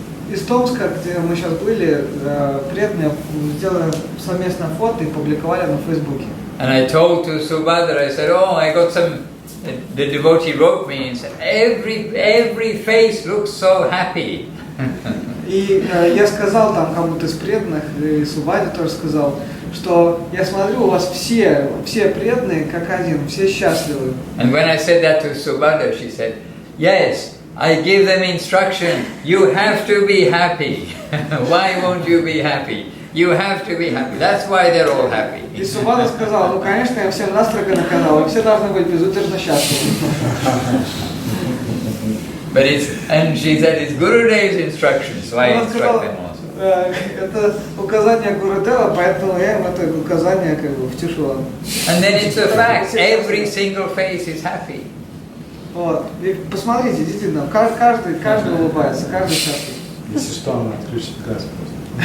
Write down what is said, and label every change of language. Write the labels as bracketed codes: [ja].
[ru] из Томска, где мы сейчас были, преданные сделали совместное фото и публиковали на Фейсбуке. [en] And I told to Subhadra, I said, oh, I got some, the devotee wrote me and said, every face looks so happy. [ru] И я сказал там кому-то из преданных, и Субхаде тоже сказал, что я смотрю, у вас все преданные как один, все счастливы. [en] And when I said that to Subhadra, she said, yes, I give them instruction, you have to be happy. Why won't you be happy? You have to be happy. That's why they're all happy. [ru] И Субхада сказал, ну конечно, я всем настрого наказал, вы все должны быть безудержно счастливы. [en] But and she said it's Gurudev's instructions, so I instruct them also. [ru] Это указание Гурудева, поэтому я им это указание как бы втюшил. [en] And then it's a fact, every single face is happy. [ru] Вот. И посмотрите, действительно, каждый улыбается, каждый счастлив. Если что, она отключит газ просто.